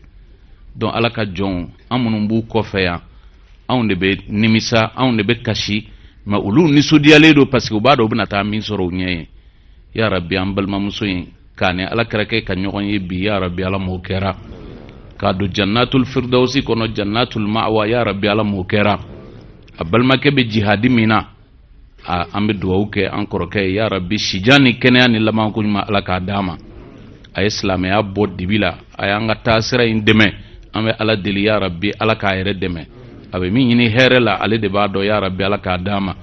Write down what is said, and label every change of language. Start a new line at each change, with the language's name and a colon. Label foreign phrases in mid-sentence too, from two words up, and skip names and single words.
Bambara: Donc ala ka jɔnw, an minnu b'u kɔfɛ yan, anw de bɛ nimisa, anw de bɛ kasi, mais olu nisɔndiyalen don
French: parce que
Bambara: u b'a dɔn u bɛna taa min sɔrɔ u ɲɛ ye.
Arabic: يا رب,
Bambara: an balimamuso in k'a ni alakira kɛ ka ɲɔgɔn ye bi,
Arabic: يا رب
Bambara: ala m'o kɛra. K'a don
Arabic: جنة الفردوس
Bambara: kɔnɔ,
Arabic: جنة المأوى, يا رب
Bambara: ala m'o kɛra. A balimakɛ bɛ jihadi min na, an bɛ dugawu kɛ an kɔrɔkɛ ye,
Arabic: يا رب
Bambara: sijan ni kɛnɛya ni labanko ɲuman ala k'a d'a ma. A ye silamɛya bɔ dibi la, a y'an ka taasira in dɛmɛ, an bɛ ala deli
Arabic: يا رب
Bambara: ala k'a yɛrɛ dɛmɛ. A bɛ min ɲini hɛrɛ la ale de b'a dɔn,
Arabic: يا رب
Bambara: ala k'a d'a ma.